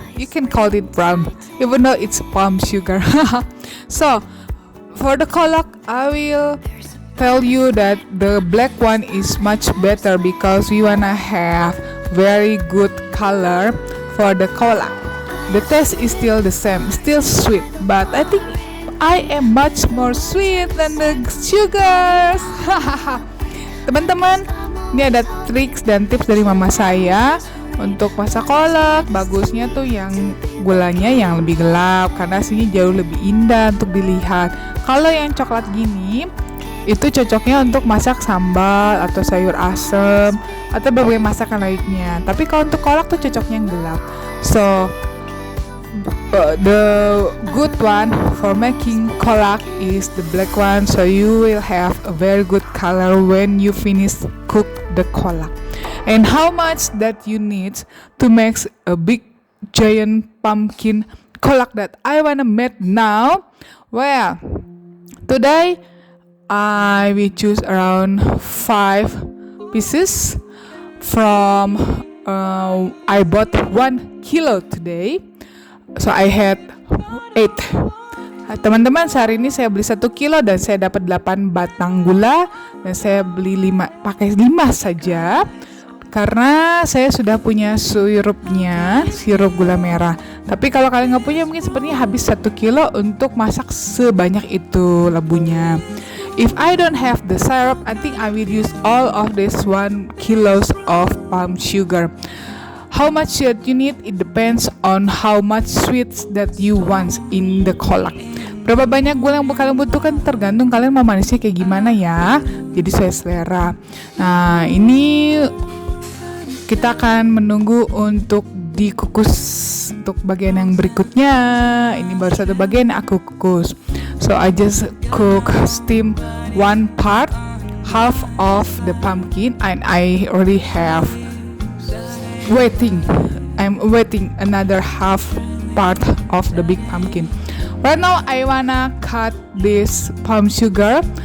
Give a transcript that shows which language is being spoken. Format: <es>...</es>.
<en>You can call it brown even though it's palm sugar. So for the kolak, I will tell you that the black one is much better because we wanna have very good color for the kolak. The taste is still the same, still sweet, but I think I am much more sweet than the sugars.</en> <id>Teman-teman, ini ada tricks dan tips dari mama saya Untuk masak kolak, bagusnya tuh yang gulanya yang lebih gelap karena aslinya jauh lebih indah untuk dilihat. Kalau yang coklat gini, itu cocoknya untuk masak sambal atau sayur asem atau berbagai masakan lainnya. Tapi kalau untuk kolak tuh cocoknya yang gelap.</id> <en>So the good one for making kolak is the black one, so you will have a very good color when you finish cook the kolak. And how much that you need to make a big giant pumpkin kolak that I wanna make now? Well, today I will choose around 5 pieces from I bought 1 kilo today. So I had 8.</en> <id>Teman-teman, sehari ini saya beli 1 kilo dan saya dapat 8 batang gula, dan saya beli 5 saja karena saya sudah punya sirupnya, sirup gula merah. Tapi kalau kalian nggak punya, mungkin sepertinya habis 1 kilo untuk masak sebanyak itu labunya.</id> <en>If I don't have the syrup, I think I will use all of this 1 kilos of palm sugar. How much that you need, it depends on how much sweets that you want in the kolak.</en> <id>Berapa banyak gula yang kalian butuhkan tergantung kalian mau manisnya kayak gimana ya. Jadi sesuai selera. Nah, ini kita akan menunggu untuk dikukus untuk bagian yang berikutnya. Ini baru satu bagian yang aku kukus.</id> <en>So I just steam 1 part, half of the pumpkin, and I already have I'm waiting another half part of the big pumpkin. Right now I wanna cut this palm sugar.</en>